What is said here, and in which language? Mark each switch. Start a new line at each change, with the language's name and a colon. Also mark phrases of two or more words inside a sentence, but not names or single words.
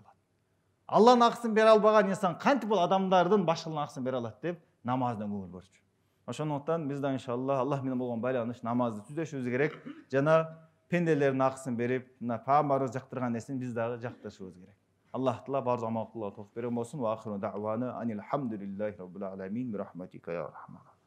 Kyrgyz: Аллахтын акысын бере албаган инсан кантип бул адамдардын башкылыгын акысын бере алат деп намаздан көңүл бурчу. Ошондуктан биз да иншаллах Аллах менен болгон байланыш намазды түзөшүбүз керек. Жана пенделердин акысын берип, мына пайгамбарыбыз жактырган нерсени биз дагы жактырышыбыз керек. Аллах таала баардык амал кылууга тоофук берген болсун.
Arabic: وآخر دعوانا أن الحمد لله رب العالمين برحمتك يا رحمن.